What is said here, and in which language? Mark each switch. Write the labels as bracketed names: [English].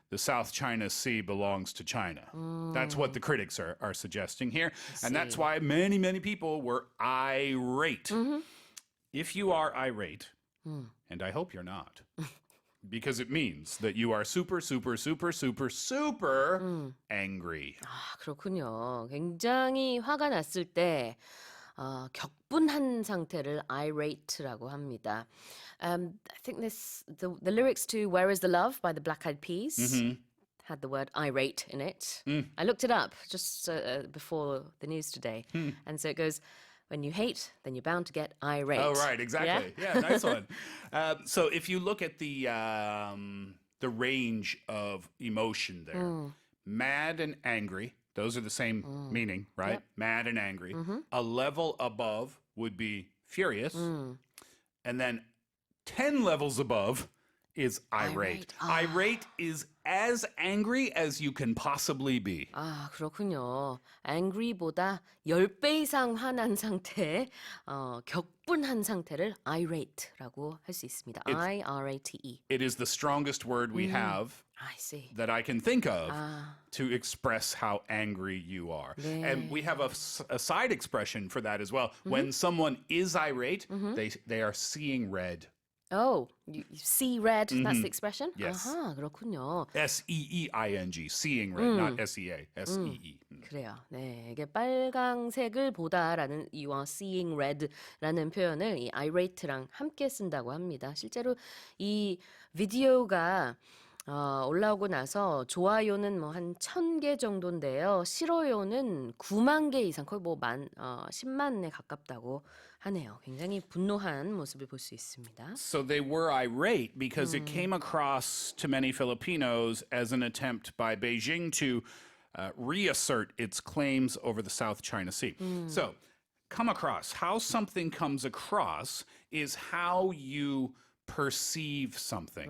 [English] The South China Sea belongs to China. That's what the critics are suggesting here, and that's see. why many, many people were irate. If you are irate, and I hope you're not. Because it means that you are super, super, super, super, super angry. [Korean] 아, 그렇군요. 굉장히 화가 났을 때 격분한 상태를 irate라고 합니다. [English] I think the lyrics to Where is the Love by the Black Eyed Peas had the word irate in it. I looked it up just before the news today. And so it goes, when you hate, then you're bound to get irate. Oh, right, exactly. Yeah, nice one. So if you look at the range of emotion there, mad and angry, those are the same meaning, right? Yep. Mad and angry. A level above would be furious. And then 10 levels above is irate. Irate is as angry as you can possibly be. [Korean] 아, 그렇군요. angry보다 10배 이상 화난 상태, 격분한 상태를 irate라고 할 수 있습니다. [English] I-R-A-T-E. It is the strongest word we have I see. that I can think of to express how angry you are. [Korean] 네. [English] And we have a side expression for that as well. When someone is irate, they are seeing red. Oh, you see red, that's the expression? Yes. [Korean] 아하, 그렇군요. [English] S-E-E-I-N-G, seeing red, not S-E-A, S-E-E. [Korean] 그래요. 네, 이게 빨강색을 보다라는 [English] you are seeing red [Korean] 라는 표현을 이 irate랑 함께 쓴다고 합니다. 실제로 이 비디오가 올라오고 나서 좋아요는 뭐 한 1,000개 정도인데요. 싫어요는 9만 개 이상, 거의 뭐 10만에 가깝다고 하네요. 굉장히 분노한 모습을 볼 수 있습니다. [English] So they were irate because it came across to many Filipinos as an attempt by Beijing to reassert its claims over the South China Sea. So, come across. How something comes across is how you perceive something.